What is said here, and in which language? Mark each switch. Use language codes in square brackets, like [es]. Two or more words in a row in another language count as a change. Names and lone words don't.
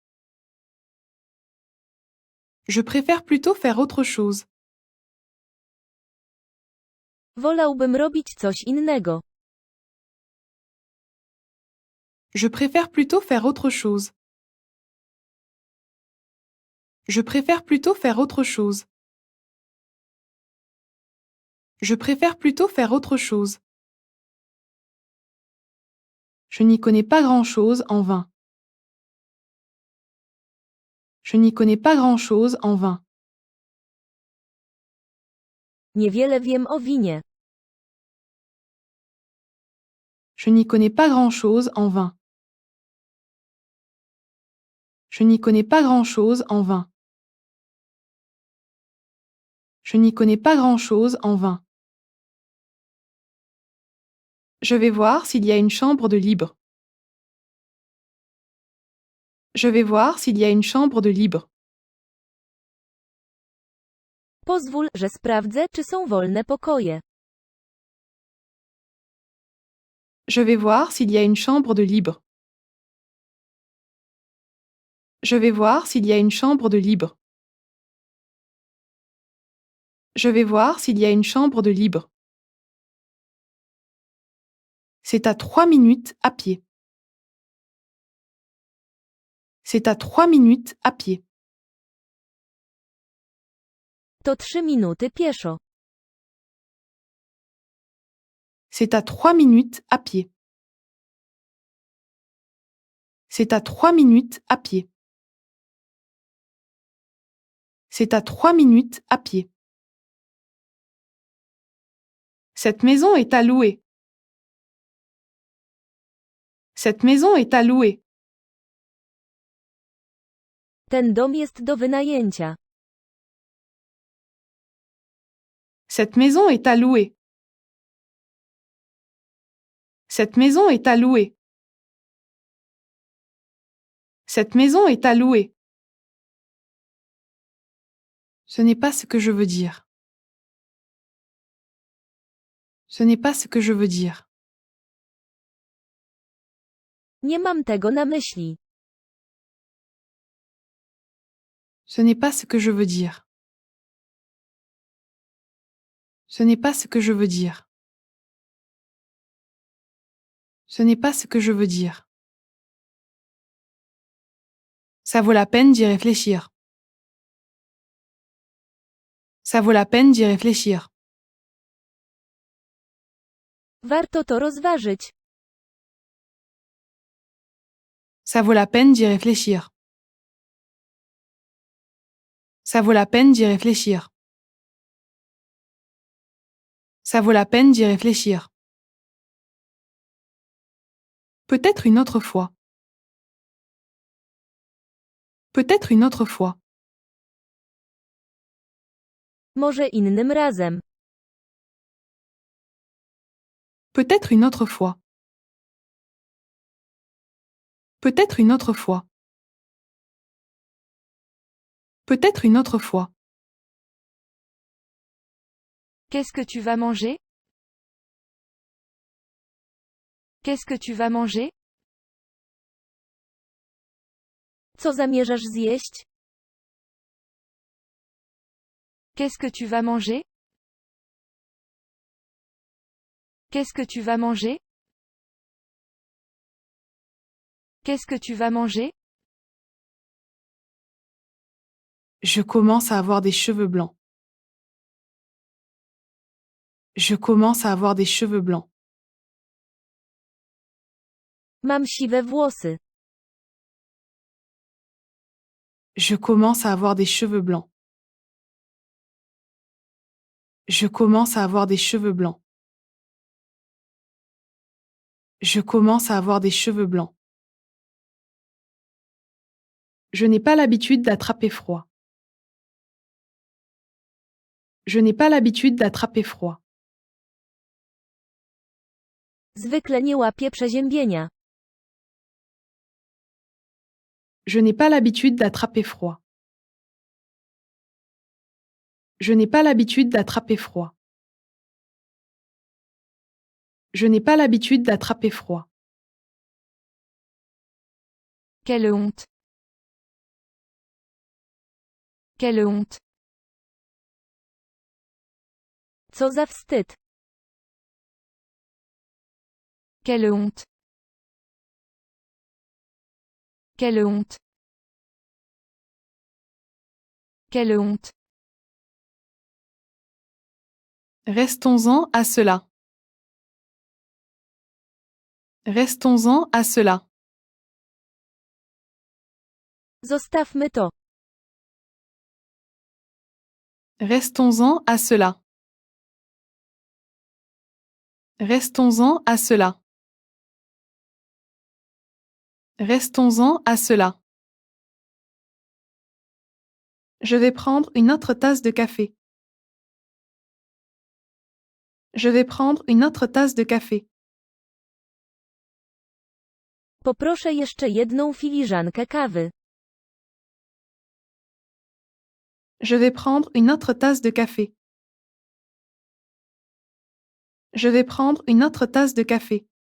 [fr] Je préfère plutôt faire autre chose. [pl] Wolałbym robić coś innego. [fr] Je préfère plutôt faire autre chose. Je préfère plutôt faire autre chose. Je préfère plutôt faire autre chose. Je n'y connais pas grand-chose en vin. Je n'y connais pas grand-chose en vin. [pl] Niewiele wiem o winie. [fr] Je n'y connais pas grand-chose en vin. Je n'y connais pas grand-chose en vin. Je n'y connais pas grand-chose en vin. Je vais voir s'il y a une chambre de libre. Je vais voir s'il y a une chambre de libre. [pl] Pozwól, że sprawdzę, czy są wolne pokoje. [fr] Je vais voir s'il y a une chambre de libre. Je vais voir s'il y a une chambre de libre. Je vais voir s'il y a une chambre de libre. C'est à 3 minutes à pied. C'est à 3 minutes à pied. [pl] To 3 minuty pieszo. [fr] C'est à 3 minutes à pied. C'est à 3 minutes à pied. C'est à 3 minutes à pied. Cette maison est à louer. Cette maison est à louer. [pl] Ten dom jest do wynajęcia. [fr] Cette maison est à louer. Cette maison est à louer. Cette maison est à louer. Ce n'est pas ce que je veux dire. Ce n'est pas ce que je veux dire. [pl] Nie mam tego na myśli. [fr] Ce n'est pas ce que je veux dire. Ce n'est pas ce que je veux dire. Ce n'est pas ce que je veux dire. Ça vaut la peine d'y réfléchir. Ça vaut la peine d'y réfléchir. [pl] Warto to rozważyć. [fr] Ça vaut la peine d'y réfléchir. Ça vaut la peine d'y réfléchir. Ça vaut la peine d'y réfléchir. Peut-être une autre fois. Peut-être une autre fois. [pl] Może innym razem. [fr] Peut-être une autre fois. Peut-être une autre fois. Peut-être une autre fois. Qu'est-ce que tu vas manger? Qu'est-ce que tu vas manger? [pl] Co zamierzasz zjeść? [fr] Qu'est-ce que tu vas manger? Qu'est-ce que tu vas manger? Qu'est-ce que tu vas manger? Je commence à avoir des cheveux blancs. Je commence à avoir des cheveux blancs. [pl] Mam siwe włosy. [fr] Je commence à avoir des cheveux blancs. Je commence à avoir des cheveux blancs. Je commence à avoir des cheveux blancs. Je n'ai pas l'habitude d'attraper froid. Je n'ai pas l'habitude d'attraper froid. [pl] Zwykle nie łapię przeziębienia. [fr] Je n'ai pas l'habitude d'attraper froid. Je n'ai pas l'habitude d'attraper froid. Je n'ai pas l'habitude d'attraper froid. Quelle honte. Quelle honte. [pl] Co za wstyd. [fr] Quelle honte. Quelle honte. Quelle honte. Restons-en à cela. Restons-en à cela. [pl] Zostawmy to. [fr] Restons-en à cela. Restons-en à cela. Restons-en à cela. Je vais prendre une autre tasse de café. Je vais prendre une autre tasse de café. [pl] Poproszę jeszcze jedną filiżankę kawy. [fr] Je vais prendre une autre tasse de café. Je vais prendre une autre tasse de café.